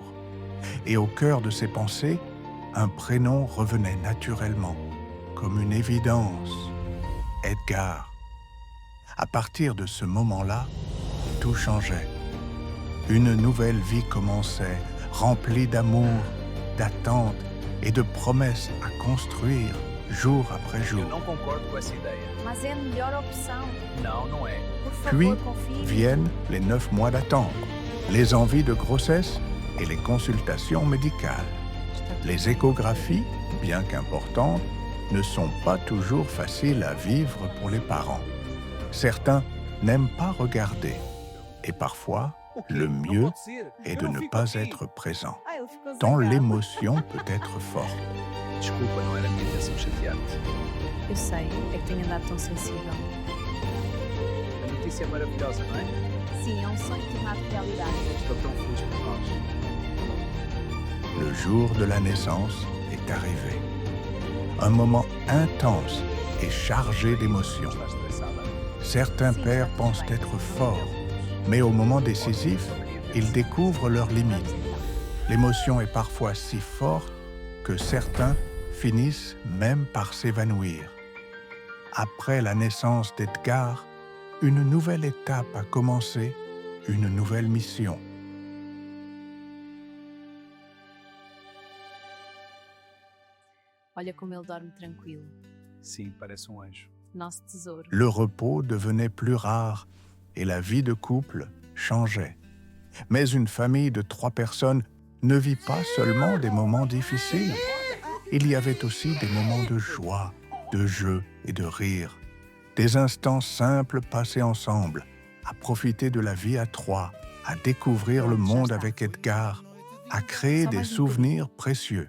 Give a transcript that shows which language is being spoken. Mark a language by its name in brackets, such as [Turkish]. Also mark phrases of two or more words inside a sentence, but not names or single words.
[French] Et au cœur de ces pensées, un prénom revenait naturellement, comme une évidence. Edgar. À partir de ce moment-là, tout changeait. Une nouvelle vie commençait, remplie d'amour, d'attente et de promesses à construire jour après [Portuguese] Eu [French] jour. [Portuguese] não concordo com essa ideia. Mas é a melhor opção. Não, não é. Por favor, [French] Puis [Portuguese] confie. [French] viennent les 9 mois d'attente, les envies de grossesse et les consultations médicales. Les échographies, bien qu'importantes, ne sont pas toujours faciles à vivre pour les parents. Certains n'aiment pas regarder. Et parfois, le mieux est de ne pas être présent, [Portuguese] Ah, ele ficou [French] tant [Portuguese] zangado. [French] l'émotion peut être forte. [Portuguese] Desculpa, não era a minha intenção chatear-te. Eu sei, é que tenho andado tão sensível. A notícia é maravilhosa, não é? Sim, é um sonho tornado realidade. Estou tão feliz por nós. [French] Le jour de la naissance est arrivé. Un moment intense et chargé d'émotions. [Portuguese] Estás estressada? [French] Certains pères pensent être forts, mais au moment décisif, ils découvrent leurs limites. L'émotion est parfois si forte que certains finissent même par s'évanouir. Après la naissance d'Edgar, une nouvelle étape a commencé, une nouvelle mission. [Portuguese] Olha como ele dorme tranquilo. Sim, parece um anjo. Nosso tesouro. [French] Le repos devenait plus rare et la vie de couple changeait. Mais une famille de 3 personnes ne vit pas seulement des moments difficiles. Il y avait aussi des moments de joie, de jeu et de rire. Des instants simples passés ensemble, à profiter de la vie à 3, à découvrir le monde avec Edgar, à créer des souvenirs précieux.